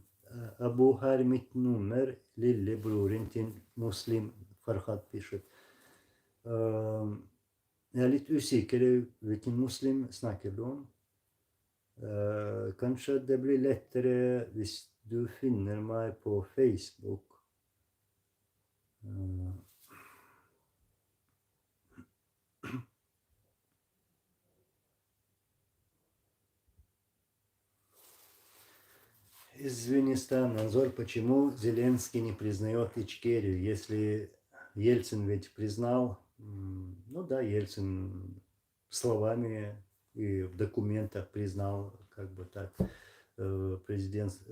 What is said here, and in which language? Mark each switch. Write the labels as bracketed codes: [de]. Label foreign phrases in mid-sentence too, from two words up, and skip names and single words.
[sv] Abu här mitt nummer, lillebroren till muslim, Farhad пишет. [no] Jeg er litt usikker hvilken muslim snakker du om. Kanskje det blir lettere hvis du finner meg på Facebook. [ru] Извини, Назор, почему Зеленский не признает Ичкерию, если Ельцин ведь признал, ну да, Ельцин словами и в документах признал, как бы так, президент